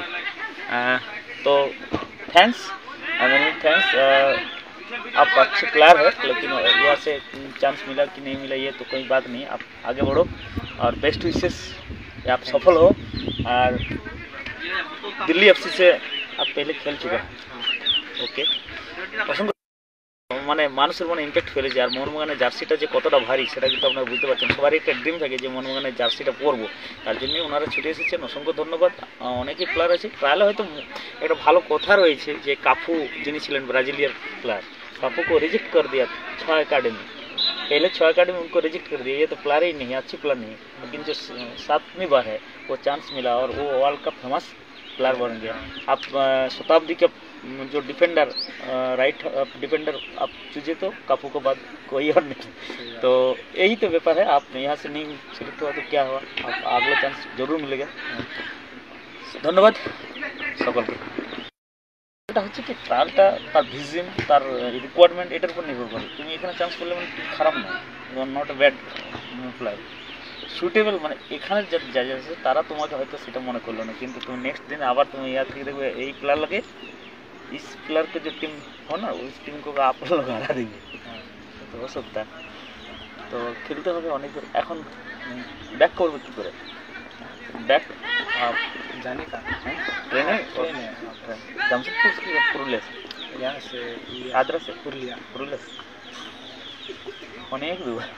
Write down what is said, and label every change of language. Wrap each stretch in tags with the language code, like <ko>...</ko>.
<hi>तो thanks, thanks. आप अच्छे प्लेयर है, लेकिन यहाँ से चांस मिला कि नहीं मिला ये तो कोई बात नहीं, आप आगे बढ़ो और बेस्ट विशेस, आप सफल हो। और दिल्ली एफसी से आप पहले खेल चुके हैं, ओके।</hi> <bn>পছন্দ মানে মানুষের মনে ইম্প্যাক্ট ফেলেছে। আর মোহনবাগানের জার্সিটা যে কতটা ভারী সেটা কিন্তু আপনারা বুঝতে পারছেন। সবারই একটা ড্রিম থাকে যে মোহনবাগানের জার্সিটা পরবো, তার জন্যই ওনারা ছুটে এসেছেন। অসংখ্য ধন্যবাদ। অনেকেই প্লেয়ার আছে ট্রায়ালে, হয়তো একটা ভালো কথা রয়েছে যে কাফু যিনি ছিলেন ব্রাজিলিয়ান প্লেয়ার,</bn> <hi>काफू को रिजेक्ट कर दिया 6 अकेडमी, पहले 6 अकेडमी उनको रिजेक्ट कर दिया। ये तो प्लेयर ही नहीं है, अच्छी प्लेयर नहीं है, लेकिन जो 7वीं बार है वो चांस मिला और वो वर्ल्ड कप फेमस प्लेयर बन गया। आप शताब्दी के जो डिफेंडर, राइट डिफेंडर आप चूजे तो काफू को बाद कोई और नहीं। तो यही तो व्यापार है। आप यहाँ से नहीं सिलेक्ट हुआ तो क्या हुआ, आप अगला चांस जरूर मिलेगा। धन्यवाद</hi> <bn>সকলকে। এটা হচ্ছে কি ট্রায়ালটা তার ভিজন, তার রিকোয়ারমেন্ট এটার উপর নির্ভর করে। তুমি এখানে চান্স করলে মানে খারাপ না, not a bad player, suitable. মানে এখানে যা আছে তারা তোমাকে হয়তো সেটা মনে করলো না, কিন্তু তুমি নেক্সট দিন আবার তুমি ইয়ার থেকে দেখবে এই প্লেয়ার</bn> <hi>लगे, इस प्लेयर के जो टीम हो ना उस टीम को आप लोग हरा देंगे, तो हो सकता है।</hi> <bn>तो খেলতে হবে অনেক দূর। এখন ব্যাক করবে কি করে?</bn> <hi>बैक आप जाने का है ट्रेन है? जमशेदपुर से पुरुलिया से, यहाँ से आद्रा से पुरुलिया से अनेक दूर।</hi>